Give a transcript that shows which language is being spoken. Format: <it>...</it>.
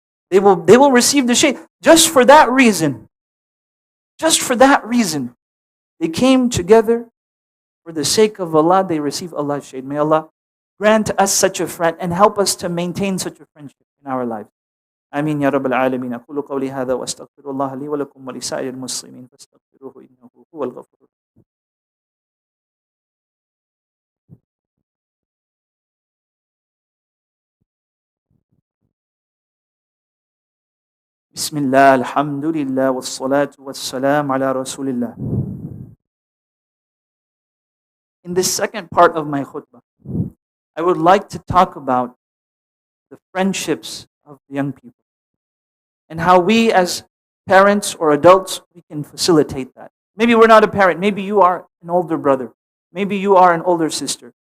<en>They will receive the shade just for that reason. Just for that reason. They came together for the sake of Allah. They receive Allah's shade. May Allah grant us such a friend and help us to maintain such a friendship in our lives.</en> <ar>آمين يا رب العالمين. أقول قولي هذا وأستغفر الله لي ولكم ولسائر المسلمين فاستغفروه إنه هو الغفور. بسم الله الحمد لله والصلاة والسلام على رسول الله.</ar> <en>In this second part of my khutbah, I would like to talk about the friendships of the young people and how we as parents or adults, we can facilitate that. Maybe we're not a parent. Maybe you are an older brother. Maybe you are an older sister.</en>